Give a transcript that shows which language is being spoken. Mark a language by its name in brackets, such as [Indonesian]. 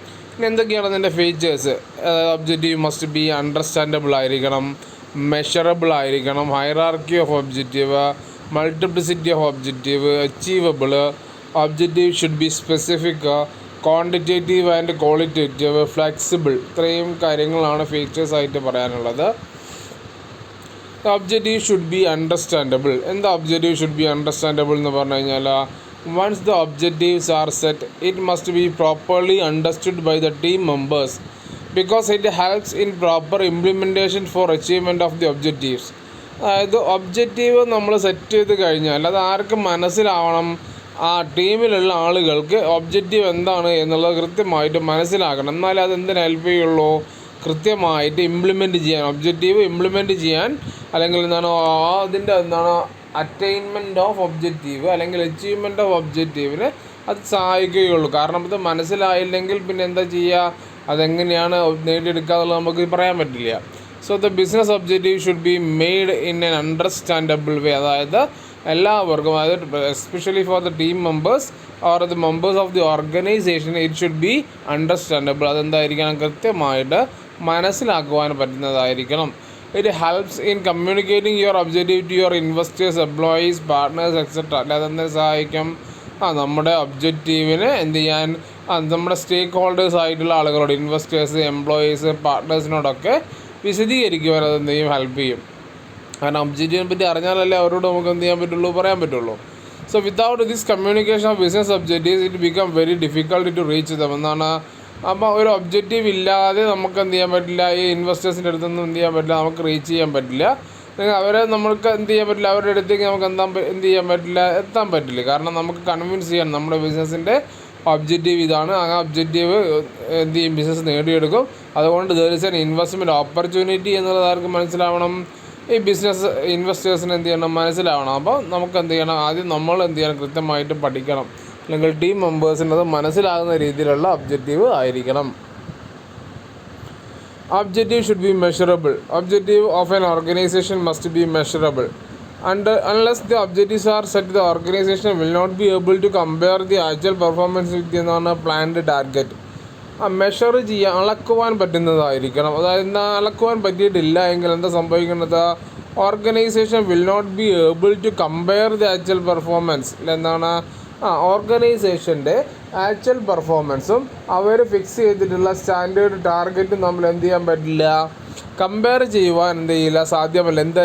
[Malayalam] പിന്നെ എന്തൊക്കെയാണ് അതിൻ്റെ [English] Features? Objective must be understandable [Malayalam] ആയിരിക്കണം, [English] Measurable ആയിരിക്കണം, hierarchy of objective, multiplicity of objective, achievable, objective should be specific, quantitative and qualitative, flexible. [Malayalam] ഇത്രയും കാര്യങ്ങളാണ് ഫീച്ചേഴ്സ് ആയിട്ട് പറയാനുള്ളത്. [English] Objective should be understandable. [Malayalam] എന്താ [English] objective should be understandable [Malayalam] എന്ന് പറഞ്ഞു കഴിഞ്ഞാൽ, [English] once the objectives are set, it must be properly understood by the team members because it helps in proper implementation for achievement of the objectives. [Malayalam] അതായത് objective നമ്മൾ set ചെയ്ത് കഴിഞ്ഞാൽ അത് ആർക്ക് മനസ്സിലാവണം? ആ ടീമിലുള്ള ആളുകൾക്ക് ഒബ്ജക്റ്റീവ് എന്താണ് എന്നുള്ളത് കൃത്യമായിട്ട് മനസ്സിലാക്കണം. എന്നാലേ അത് എന്തിനു ഹെൽപ്പ് ചെയ്യുള്ളൂ? കൃത്യമായിട്ട് ഇംപ്ലിമെൻറ്റ് ചെയ്യാൻ, ഒബ്ജക്റ്റീവ് ഇംപ്ലിമെൻറ്റ് ചെയ്യാൻ, അല്ലെങ്കിൽ എന്താണ് അതിൻ്റെ എന്താണ് അറ്റൈൻമെൻറ്റ് ഓഫ് ഒബ്ജക്റ്റീവ് അല്ലെങ്കിൽ അച്ചീവ്മെൻറ്റ് ഓഫ് ഒബ്ജക്റ്റീവിന് അത് സഹായിക്കുകയുള്ളൂ. കാരണം ഇത് മനസ്സിലായില്ലെങ്കിൽ പിന്നെ എന്താ ചെയ്യുക? അതെങ്ങനെയാണ് നേടിയെടുക്കുക എന്നുള്ളത് നമുക്ക് പറയാൻ പറ്റില്ല. [English] So the business objective should be made in an understandable way. [Malayalam] അതായത് എല്ലാവർക്കും, അതായത് [English] Especially for the team members or the members of the organisation, it should be understandable. [Malayalam] അതെന്തായിരിക്കണം? കൃത്യമായിട്ട് മനസ്സിലാക്കുവാൻ പറ്റുന്നതായിരിക്കണം. [English] It helps in communicating your objective to your investors, employees, partners, etc. [Malayalam] അല്ലാതെ എന്താ സഹായിക്കും? നമ്മുടെ ഒബ്ജക്റ്റീവിന് എന്ത് ചെയ്യാൻ നമ്മുടെ സ്റ്റേക്ക് ഹോൾഡേഴ്സ് ആയിട്ടുള്ള ആളുകളോട്, ഇൻവെസ്റ്റേഴ്സ്, എംപ്ലോയീസ്, പാർട്ട്നേഴ്സിനോടൊക്കെ വിശദീകരിക്കുവാൻ അത് എന്ത് ചെയ്യും? ഹെൽപ്പ് ചെയ്യും. കാരണം ഒബ്ജക്റ്റീവിനെ പറ്റി അറിഞ്ഞാലല്ലേ അവരോട് നമുക്ക് എന്ത് ചെയ്യാൻ പറ്റുള്ളൂ? പറയാൻ പറ്റുള്ളൂ. [English] So without this communication of business objectives it become very difficult to reach them. [Malayalam] എന്നാണ് അപ്പോൾ ഒരു ഒബ്ജക്റ്റീവ് ഇല്ലാതെ നമുക്ക് എന്ത് ചെയ്യാൻ പറ്റില്ല, ഈ ഇൻവെസ്റ്റേഴ്സിൻ്റെ അടുത്തൊന്നും എന്ത് ചെയ്യാൻ പറ്റില്ല, നമുക്ക് റീച്ച് ചെയ്യാൻ പറ്റില്ല. അവരെ നമുക്ക് എന്ത് ചെയ്യാൻ പറ്റില്ല, അവരുടെ അടുത്തേക്ക് നമുക്ക് എന്ത് ചെയ്യാൻ പറ്റില്ല, എത്താൻ പറ്റില്ല. കാരണം നമുക്ക് കൺവിൻസ് ചെയ്യാൻ നമ്മുടെ ബിസിനസ്സിൻ്റെ ഒബ്ജക്റ്റീവ് ഇതാണ്, ആ ഒബ്ജക്റ്റീവ് എന്ത് ചെയ്യും, ബിസിനസ് നേടിയെടുക്കും. അതുകൊണ്ട് [English] there is an investment opportunity [Malayalam] എന്നുള്ളത് ആർക്ക് മനസ്സിലാവണം, ഈ ബിസിനസ് ഇൻവെസ്റ്റേഴ്സിന് എന്ത് ചെയ്യണം, മനസ്സിലാവണം. അപ്പോൾ നമുക്ക് എന്ത് ചെയ്യണം, ആദ്യം നമ്മൾ എന്ത് ചെയ്യണം, കൃത്യമായിട്ട് പഠിക്കണം, അല്ലെങ്കിൽ ടീം മെമ്പേഴ്സിനത് മനസ്സിലാകുന്ന രീതിയിലുള്ള ഒബ്ജക്റ്റീവ് ആയിരിക്കണം. [English] Objective should be measurable. Objective of an organization must be measurable. And unless the objectives are set, the organization will not be able to compare the actual performance with the planned target. [Malayalam] Measure ചെയ്യാൻ, അളക്കുവാൻ പറ്റുന്നതായിരിക്കണം. അതായത് അളക്കുവാൻ പറ്റിയിട്ടില്ല എങ്കിൽ എന്താ സംഭവിക്കുന്നത്, [English] Organisation will not be able to compare the actual performance. [Malayalam] എന്താണ്, ഓർഗനൈസേഷൻ്റെ actual പെർഫോമൻസും അവർ fix ചെയ്തിട്ടുള്ള standard ടാർഗറ്റും നമ്മൾ എന്ത് ചെയ്യാൻ പറ്റില്ല, കമ്പയർ ചെയ്യുവാൻ എന്ത് ചെയ്യില്ല, സാധ്യമല്ല.